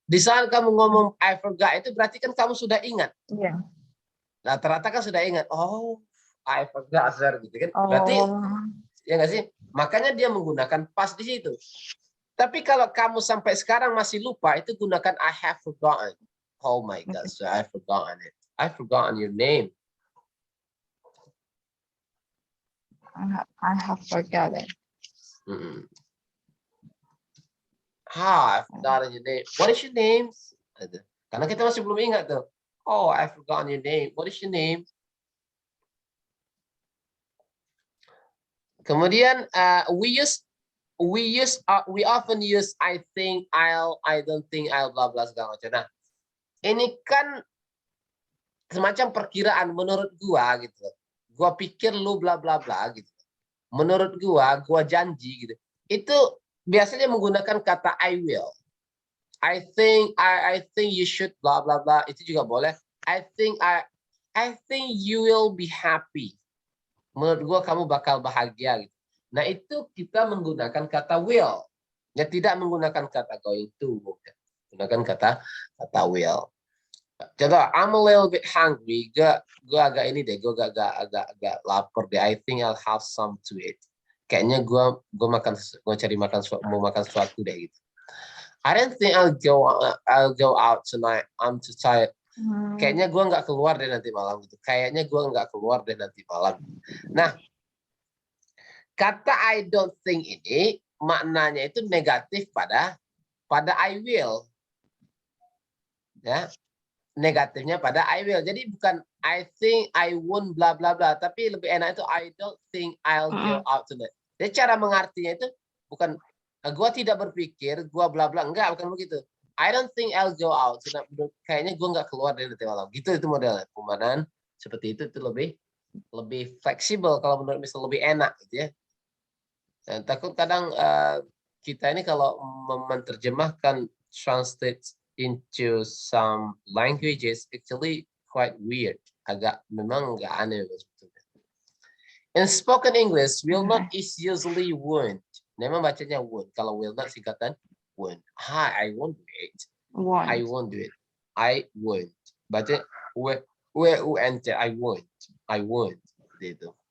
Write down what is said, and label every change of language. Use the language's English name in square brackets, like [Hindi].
[Indonesian] Di saat kamu ngomong [English] I forgot [Indonesian] itu berarti kan kamu sudah ingat. Iya. Nah, ternyata kan sudah ingat. [English] Oh, I forgot, sir, [Indonesian] gitu kan. Berarti ya nggak sih? Makanya dia menggunakan past di situ. Tapi kalau kamu sampai sekarang masih lupa, itu gunakan [English] I have forgotten. Oh my God, sir, I've forgotten it. I've forgotten your name. I have forgotten. I've forgotten your name. What is your name? [Indonesian] Karena kita masih belum ingat tuh. [English] Oh, I've forgotten your name. What is your name? Kemudian we use we often use I think, I'll, I don't think, I'll, [Indonesian] bla bla segala macam. Nah, ini kan semacam perkiraan menurut gua gitu. Gua pikir lu bla bla bla gitu. Menurut gua janji gitu. Itu biasanya menggunakan kata I will. [English] I think you should bla bla bla, [Indonesian] itu juga boleh. [English] I think you will be happy. [Indonesian] Menurut gua kamu bakal bahagia gitu. Nah, itu kita menggunakan kata will. Ya, tidak menggunakan kata going to. Gunakan kata will. Contoh, [English] I'm a little bit hungry. [Indonesian] Gua agak ini deh, gua agak lapar deh. [English] I think I'll have some to eat. [Indonesian] Kayaknya gua cari makan, mau makan sesuatu deh gitu. [English] I don't think I'll go out tonight. I'm too tired. [Indonesian] Kayaknya gue nggak keluar deh nanti malam gitu. Kayaknya gue nggak keluar deh nanti malam. Nah, kata [English] I don't think [Indonesian] ini maknanya itu negatif pada I will. Ya, negatifnya pada I will. Jadi bukan I think I won't bla bla bla, tapi lebih enak itu [English] I don't think I'll go out tonight. [Indonesian] Jadi cara mengartinya itu bukan gue tidak berpikir, gue bla bla, enggak, bukan begitu. [English] I don't think I'll go out. [Indonesian] Kayaknya gue nggak keluar dari nanti malam. Gitu itu modelnya. Pemahaman seperti itu lebih fleksibel kalau menurut misal lebih enak gitu ya. Dan takut kadang kita ini kalau menerjemahkan [English] translate into some languages actually quite weird. [Indonesian] Agak memang nggak aneh sebetulnya. [English] In spoken English, will not is usually won't. [Indonesian] Memang bacanya won't. Kalau will not singkatan won't. Hi, [English] I won't do it. I won't do it. [Indonesian] I won't. Baca won't. I won't. I won't. Gitu.